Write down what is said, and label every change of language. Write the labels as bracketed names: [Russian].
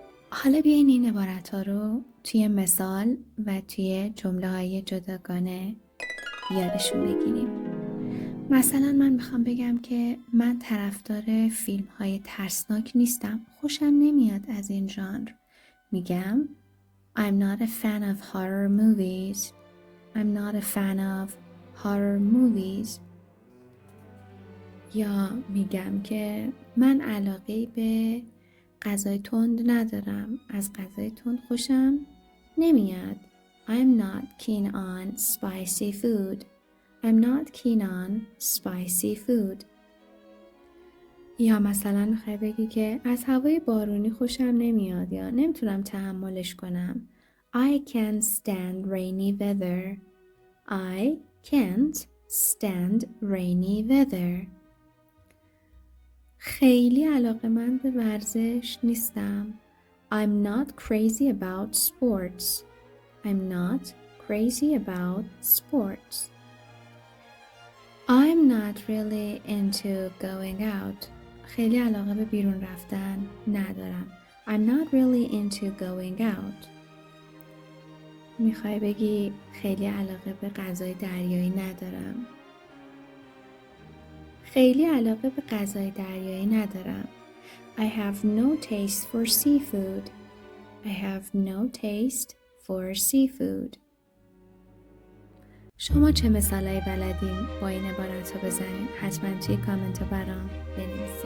[Persian] حالا بیاین این عبارت ها رو توی مثال و توی جمله های جداگانه یادشون بگیریم. مثلا من میخوام بگم که من طرفدار فیلم های ترسناک نیستم. خوشم نمیاد از این ژانر. میگم [English] I'm not a fan of horror movies. I'm not a fan of horror movies. [Persian] یا میگم که من علاقه به غذای تند ندارم. از غذای تند خوشم نمیاد. [English] I'm not keen on spicy food. I'm not keen on spicy food. [Persian] یا مثلا میخوای بگی که از هوای بارونی خوشم نمیاد یا نمیتونم تحملش کنم. [English] I can't stand rainy weather. I can't stand rainy weather. [Persian] خیلی علاقه‌مند به ورزش نیستم. [English] I'm not crazy about sports. I'm not crazy about sports. I'm not really into going out. [Persian] خیلی علاقه به بیرون رفتن ندارم. [English] I'm not really into going out. [Persian] میخوای بگی خیلی علاقه به غذای دریایی ندارم. خیلی علاقه به غذای دریایی ندارم. [English] I have no taste for seafood. I have no taste for seafood. [Persian] شما چه مثالایی بلدین با این عبارت ها بزنین؟ حتما توی کامنت ها برام بنویسین.